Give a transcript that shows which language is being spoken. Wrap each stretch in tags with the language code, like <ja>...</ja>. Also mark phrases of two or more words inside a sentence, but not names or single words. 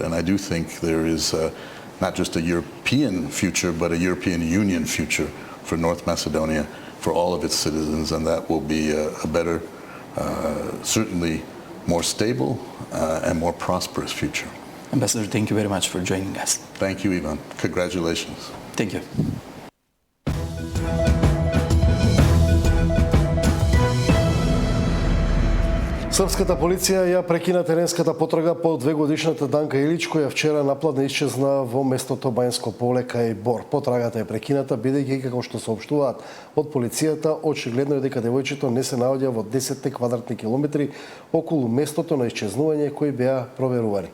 <en>And I do think there is not just a European future, but a European Union future for North Macedonia, for all of its citizens, and that will be a better, certainly more stable and more prosperous future. Ambassador, thank you very much for joining us. Thank you, Ivan. Congratulations. Thank you.</en> <mk>Српската полиција ја прекина теренската потрага по 2-годишната Данка Илич, која вчера напладне исчезна во местото Бајнско поле кај Бор. Потрагата е прекината, бидејќи, како што соопштуваат од полицијата, очигледно е дека девојчето не се наоѓа во 10 квадратни километри околу местото на исчезнување кои беа проверувани.</mk>